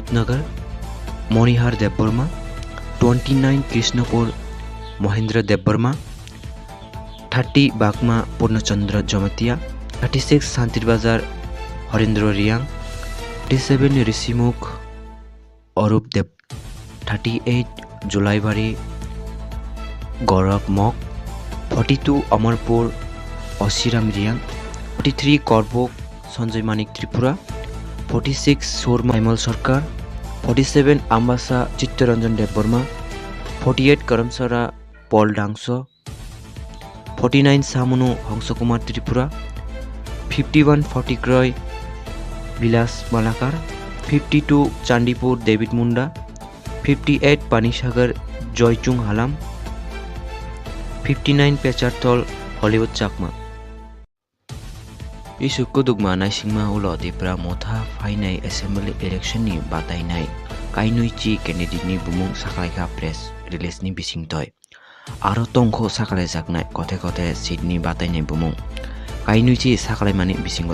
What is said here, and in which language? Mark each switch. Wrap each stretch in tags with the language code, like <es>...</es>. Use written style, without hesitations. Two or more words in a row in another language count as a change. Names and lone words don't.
<bn>Nagar Monihar Debburma, 29 Krishnapur Mohindra Debburma, 30 Bakma Purnachandra Jamatia, 36 Santirbazar Harindra Riang, 37 Risimukh Arup Deb, 38 Julaibari Borok Mok, 42 Amarpur অসিরাম রিয়াং, 43 করবক সঞ্জয় মানিক ত্রিপুরা, 46 শর্মা হেমল সরকার, 47 আম্বাসা চিত্তরঞ্জন দেববর্মা, 48 করমসরা পল ডাংস, 49 সামুনু হংসকুমার ত্রিপুরা, 51 ফটিক্রয় বিলাস মালাকার, 52 চান্দিপুর ডেভিড মুন্ডা, 58 পানিসাগর জয়চুং হালাম, 59 পেচারতল হলিউড চাকমা।</bn> <brx>इसुक्को दुगमा नाइसिंगमा उलो दिप्रा मोथा फाइनाय</brx> <en>assembly election</en> <brx>बातायनाय काइनुइचि कैंडिडेटनि बुमुं साखायखा</brx> <en>press release</en> <brx>बिसिंतय आरो तंखो साखालायजाकनाय कथे कथे सीटनि बातायनाय बुमुं काइनुइचि साखालायमानि बिसिंगो</brx>